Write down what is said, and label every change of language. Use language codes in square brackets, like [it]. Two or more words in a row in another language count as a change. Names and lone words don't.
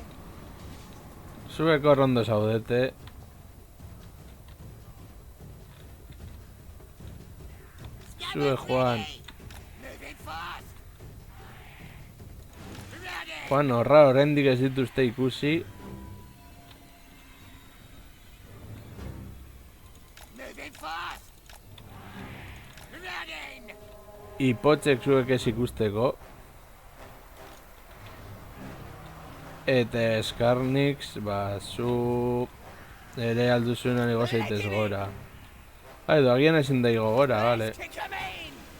[eu] Zuek hor ondo zaudete. Zuek joan. [en] Moving fast. Ready. [eu] Joan horra oraindik ez dituzte ikusi. [en] Moving fast. Running. [eu] Ipotzek zuek ez ikusteko. Eta Eskarnix, zu ere alduzunan igo zaitez gora. Edo agian ezin da igo gora, vale. [en] Kick him in.